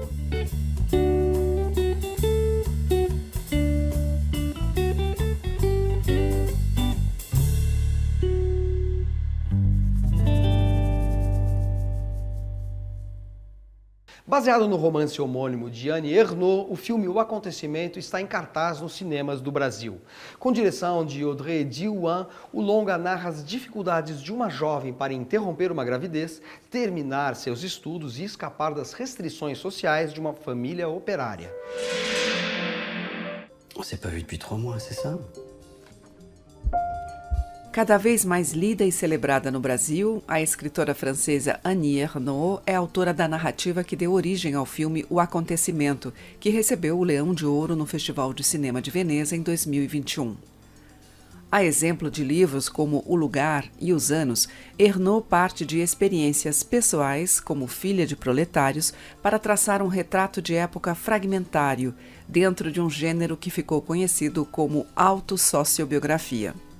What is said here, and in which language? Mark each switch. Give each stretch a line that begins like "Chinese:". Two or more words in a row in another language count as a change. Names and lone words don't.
Portuguese: Baseado no romance homônimo de Annie Ernaux, o filme O Acontecimento está em cartaz nos cinemas do Brasil. Com direção de Audrey Diwan, o longa narra as dificuldades de uma jovem para interromper uma gravidez, terminar seus estudos e escapar das restrições sociais de uma família operária.
French: On s'est pas vu depuis 3 mois, c'est ça?
Portuguese: Cada vez mais lida e celebrada no Brasil, a escritora francesa Annie Ernaux é autora da narrativa que deu origem ao filme O Acontecimento, que recebeu o Leão de Ouro no Festival de Cinema de Veneza em 2021. A exemplo de livros como O Lugar e Os Anos, Ernaux parte de experiências pessoais, como filha de proletários, para traçar um retrato de época fragmentário, dentro de um gênero que ficou conhecido como autossociobiografia.